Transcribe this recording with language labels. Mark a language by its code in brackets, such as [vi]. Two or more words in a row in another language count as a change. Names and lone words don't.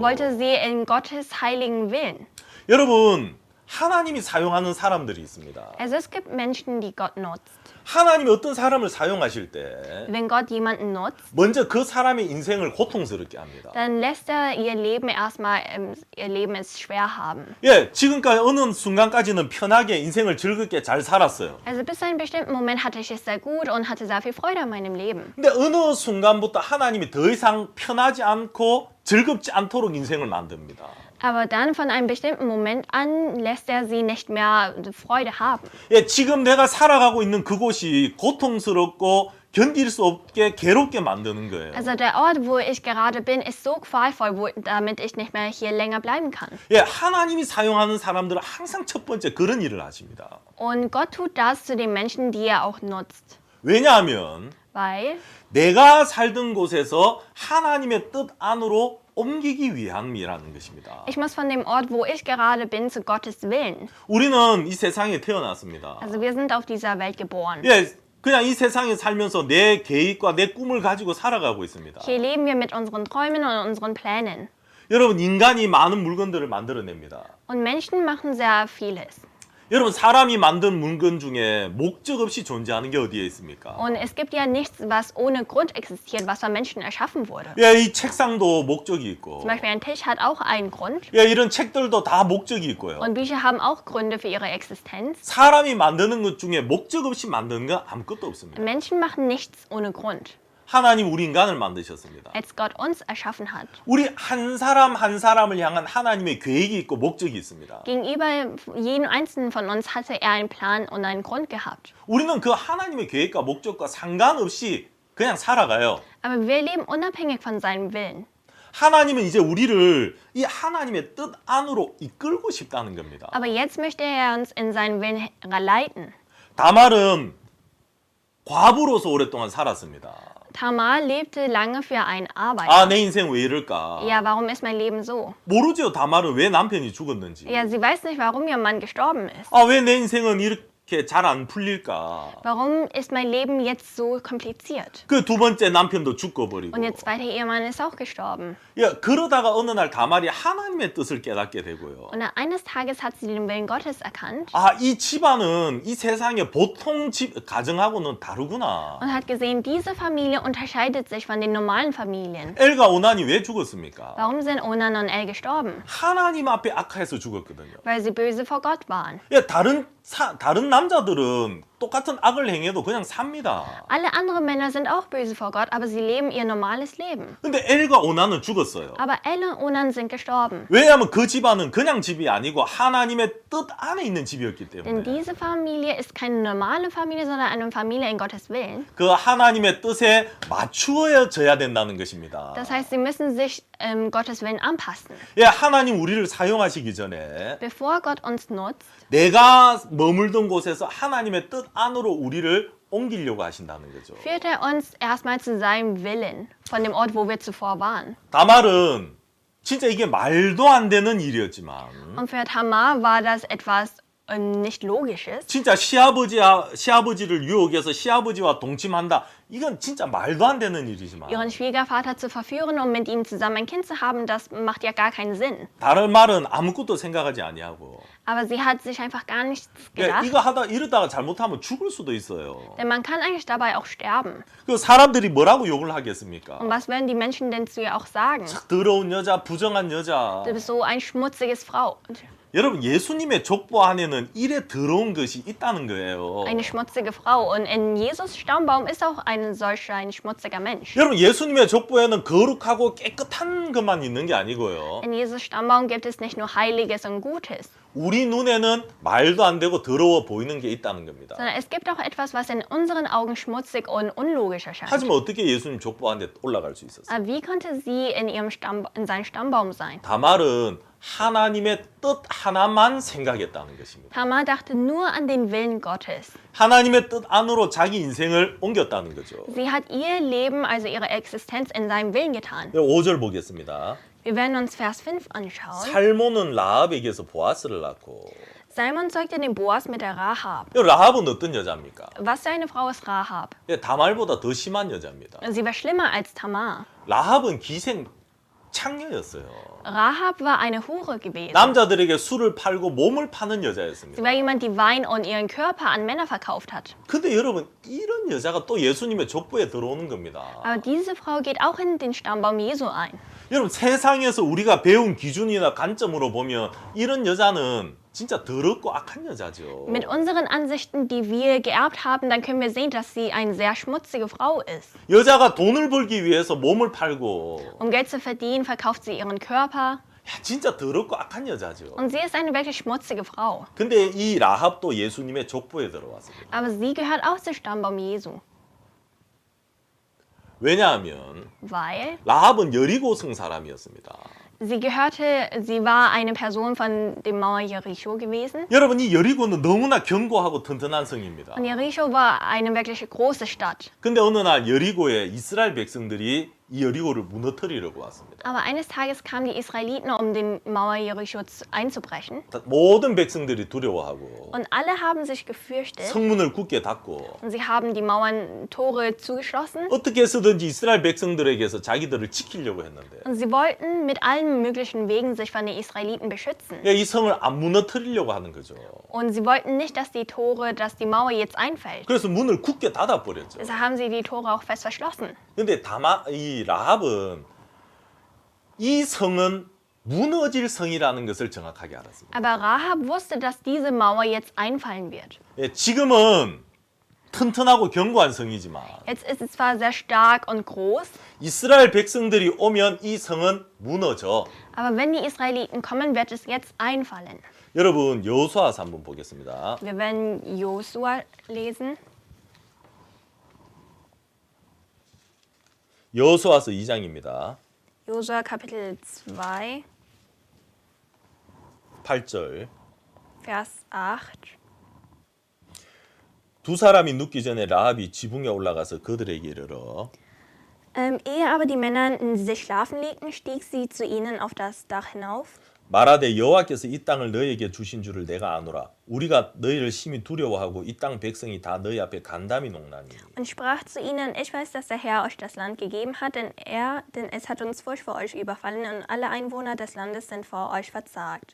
[de] wollte sie in Gottes heiligen Willen. [ko] 여러분, 하나님이 사용하는 사람들이 있습니다. [de] Also es gibt Menschen, die Gott nutzt. [ko] 하나님이 어떤 사람을 사용하실 때 [de] Wenn Gott jemanden nutzt, [ko] 먼저 그 사람의 인생을 고통스럽게 합니다. [de] dann lässt ihr Leben erstmal, ihr Leben es schwer haben. [ko] 예, 지금까지 어느 순간까지는 편하게 인생을 즐겁게 잘 살았어요. [de] Also bis zu einem bestimmten Moment hatte ich es sehr gut und hatte sehr viel Freude an meinem Leben. [ko] 근데 어느 순간부터 하나님이 더 이상 편하지 않고 즐겁지 않도록 인생을 만듭니다. [de] Aber dann von einem bestimmten Moment an lässt er sie nicht mehr Freude haben. [ko] 예, 지금 내가 살아가고 있는 그곳이 고통스럽고 견딜 수 없게 괴롭게 만드는 거예요. [de] Also der Ort, wo ich gerade bin, ist so qualvoll, damit ich nicht mehr hier länger bleiben kann. [ko] 예, 하나님이 사용하는 사람들은 항상 첫 번째 그런 일을 하십니다. [de] Und Gott tut das zu den Menschen, die er auch nutzt. [ko] 왜냐하면 [de] Weil [ko] 내가 살던 곳에서 하나님의 뜻 안으로 옮기기 위함이라는 것입니다. [de] ich muss von dem Ort, wo ich gerade bin, zu Gottes Willen. [ko] 우리는 이 세상에 태어났습니다. [de] Also wir sind auf dieser Welt geboren. [ko] 예, 그냥 이 세상에 살면서 내 계획과 내 꿈을 가지고 살아가고 있습니다. [de] Hier leben wir mit unseren Träumen und unseren Plänen. [ko] 여러분, 인간이 많은 물건들을 만들어냅니다. [de] Und Menschen machen sehr vieles. [ko] 여러분, 사람이 만든 물건 중에 목적 없이 존재하는 게 어디에 있습니까? [de] Und es gibt ja nichts, was ohne Grund existiert, was von Menschen erschaffen wurde. [ko] 예, 이 책상도 목적이 있고, [de] Zum Beispiel ein Tisch hat auch einen Grund. [ko] 예, 이런 책들도 다 목적이 있고요. [de] Und Bücher haben auch Gründe für ihre Existenz. [ko] 사람이 만드는 것 중에 목적 없이 만드는 건 아무것도 없습니다. [de] Menschen machen nichts ohne Grund, [ko] 하나님 우리 인간을 만드셨습니다. [de] als Gott uns erschaffen hat. [ko] 우리 한 사람 한 사람을 향한 하나님의 계획이 있고 목적이 있습니다. [de] Gegenüber jedem Einzelnen von uns hatte er einen Plan und einen Grund gehabt. [ko] 우리는 그 하나님의 계획과 목적과 상관없이 그냥 살아가요. [de] Aber wir leben unabhängig von seinem Willen. [ko] 하나님은 이제 우리를 이 하나님의 뜻 안으로 이끌고 싶다는 겁니다. [de] Aber jetzt möchte er uns in seinen Willen leiten. [ko] 다말은 과부로서 오랫동안 살았습니다. [de] Tamar lebte lange für einen Arbeiter. [ko] 아, 내 인생 왜 이럴까? [de] Ja, warum ist mein Leben so? [ko] 모르죠. 다말은 왜 남편이 죽었는지. [de] Ja, sie weiß nicht, warum ihr Mann gestorben ist. [ko] 아, 왜 내 인생은 이렇게 잘 안 풀릴까? [de] Warum ist mein Leben jetzt so kompliziert? [ko] 그 두 번째 남편도 죽어버리고. [de] Und ihr zweiter Ehemann ist auch gestorben. [ko] 야, 그러다가 어느 날 다말이 하나님의 뜻을 깨닫게 되고요. [de] Und eines Tages hat sie den Willen Gottes erkannt [ko] 아, 이 집안은 이 세상의 보통 집 가정하고는 다르구나. [de] und hat gesehen, diese Familie unterscheidet sich von den normalen Familien. [ko] 엘과 오난이 왜 죽었습니까? [de] Warum sind Onan und El gestorben? [ko] 하나님 앞에 악해서 죽었거든요. [de] Weil sie böse vor Gott waren. [ko] 야, 다른 남자들은 똑같은 악을 행해도 그냥 삽니다. [de] Alle anderen Männer sind auch böse vor Gott, aber sie leben ihr normales Leben. [ko] 근데 엘과 오난은 죽었어요. [de] Aber El und Onan sind gestorben. [ko] 왜냐하면 그 집안은 그냥 집이 아니고 하나님의 뜻 안에 있는 집이었기 [de] Denn [ko] 때문에 [de] diese Familie ist keine normale Familie, sondern eine Familie in Gottes Willen. [ko] 그 하나님의 뜻에 맞추어져야 된다는 것입니다. [de] Das heißt, sie müssen sich Gottes Willen anpassen. [ko] 예, 하나님 우리를 사용하시기 전에 [de] Bevor Gott uns nutzt, [ko] 내가 머물던 곳에서 하나님의 뜻 안으로 우리를 옮기려고 하신다는 거죠. [de] führt er uns erstmal zu seinem Willen, von dem Ort, wo wir zuvor waren. [ko] 다말은 진짜 이게 말도 안 되는 일이었지만 [de] Und für Tamar war das etwas nicht Logisches. [ko] 진짜 시아버지를 유혹해서 시아버지와 동침한다. 이건 진짜 말도 안 되는 일이지만 [de] Ihren Schwiegervater zu verführen, um mit ihm zusammen ein Kind zu haben, das macht ja gar keinen Sinn. [ko] 다른 말은 아무것도 생각하지 아니하고 [de] Aber sie hat sich einfach gar nichts [ko] 예, [de] gedacht. [ko] 이거 이러다가 잘못하면 죽을 수도 있어요. [de] Denn man kann eigentlich dabei auch sterben. [ko] 그 사람들이 뭐라고 욕을 하겠습니까? [de] Und was werden die Menschen denn zu ihr auch sagen? [ko] 더러운 여자, 부정한 여자. [de] Du bist so ein schmutziges Frau. [ko] 여러분 예수님의 족보 안에는 이래 더러운 것이 있다는 거예요. [de] Eine schmutzige Frau. Und in Jesus Stammbaum ist auch ein schmutziger Mensch. [ko] 여러분 예수님의 족보에는 거룩하고 깨끗한 것만 있는 게 아니고요. [de] In Jesus Stammbaum gibt es nicht nur Heiliges und Gutes, [ko] 우리 눈에는 말도 안 되고 더러워 보이는 게 있다는 겁니다. [de] sondern es gibt auch etwas, was in unseren Augen schmutzig und unlogisch erscheint. [ko] 하지만 어떻게 예수님 족보 안에 올라갈 수 있었어요? [de] Aber wie konnte sie in in seinem Stammbaum sein? [ko] 다말은 하나님의 뜻 하나만 생각했다는 것입니다. [de] Tamar dachte nur an den Willen Gottes. [ko] 하나님의 뜻 안으로 자기 인생을 옮겼다는 거죠. [de] Sie hat ihr Leben, also ihre Existenz, in seinem Willen getan. [ko] 5절 보겠습니다. [de] Wir werden uns Vers 5 anschauen. [ko] 살몬은 라합에게서 보아스를 낳고 [de] Salmon zeugte den Boas mit der Rahab. [ko] 라합은 어떤 여자입니까? [de] Was für eine Frau ist Rahab? [ko] 다말보다 더 심한 여자입니다. [de] Sie war schlimmer als Tamar. [ko] 라합은 기생 창녀였어요. [de] Rahab war eine Hure gewesen. [ko] 남자들에게 술을 팔고 몸을 파는 여자였습니다. [de] Sie war jemand, die Wein und ihren Körper an Männer verkauft hat. [ko] 근데 여러분 이런 여자가 또 예수님의 족보에 들어오는 겁니다. [de] Aber diese Frau geht auch in den Stammbaum Jesu ein. [ko] 여러분 세상에서 우리가 배운 기준이나 관점으로 보면 이런 여자는 진짜 더럽고 악한 여자죠. [de] Mit unseren Ansichten, die wir geerbt haben, dann können wir sehen, dass sie eine sehr schmutzige Frau ist. [ko] 여자가 돈을 벌기 위해서 몸을 팔고 [de] Geld zu verdienen, verkauft sie ihren Körper. [ko] 야, 진짜 더럽고 악한 여자죠. [de] Und sie ist eine wirklich schmutzige Frau. [ko] 근데 이 라합도 예수님의 족보에 들어왔습니다. [de] Aber sie gehört auch zum Stammbaum Jesu. [ko] 왜냐하면 [de] Weil [ko] 라합은 여리고성 사람이었습니다. [de] sie war eine Person von dem Mauer Jericho gewesen. [ko] 여러분 이 여리고는 너무나 견고하고 튼튼한 성입니다. [de] Und Jericho war eine wirklich große Stadt. [ko] 근데 어느 날 여리고에 이스라엘 백성들이 이 여리고를 무너뜨리려고 왔습니다. [de] Aber eines Tages kamen die Israeliten, um den Mauer Jericho einzubrechen. [ko] 모든 백성들이 두려워하고 [de] Und alle haben sich gefürchtet. [ko] 성문을 굳게 닫고 [de] Und sie haben die Mauern, Tore zugeschlossen. [ko] 어떻게 해서든지 이스라엘 백성들에게서 자기들을 지키려고 했는데 [de] Und sie wollten mit allen möglichen Wegen sich von den Israeliten beschützen. [ko] 이 성을 안 무너뜨리려고 하는 거죠. [de] Und sie wollten nicht, dass die Mauer jetzt einfällt. [ko] 그래서 문을 굳게 닫아버렸죠. [de] Deshalb haben sie die Tore auch fest verschlossen. [ko] 근데 이 라합은 이 성은 무너질 성이라는 것을 정확하게 알았습니다. [de] Aber Rahab wusste, dass diese Mauer jetzt einfallen wird. [ko] 지금은 튼튼하고 견고한 성이지만 [de] Jetzt ist es zwar sehr stark und groß, [ko] 이스라엘 백성들이 오면 이 성은 무너져. [de] aber wenn die Israeliten kommen, wird es jetzt einfallen. [ko] 여러분 여호수아서 한번 보겠습니다. [de] Wir werden Josua lesen. [ko] 여호수아서 2장입니다. [de] Josua Kapitel 2, [ko] 8절. [de] Vers 8. [ko] 두 사람이 눕기 전에 라합이 지붕에 올라가서 그들에게 이르러 [de] Ehe aber die Männer sich schlafen legten, stieg sie zu ihnen auf das Dach hinauf [ko] 말하되 여호와께서 이 땅을 너희에게 주신 줄을 내가 아노라. 우리가 너희를 심히 두려워하고 이 땅 백성이 다 너희 앞에 간담이 녹나니. [de] und sprach zu ihnen, ich weiß, dass der Herr euch das Land gegeben hat, denn es hat uns Furcht vor euch überfallen und alle Einwohner des Landes sind vor euch verzagt.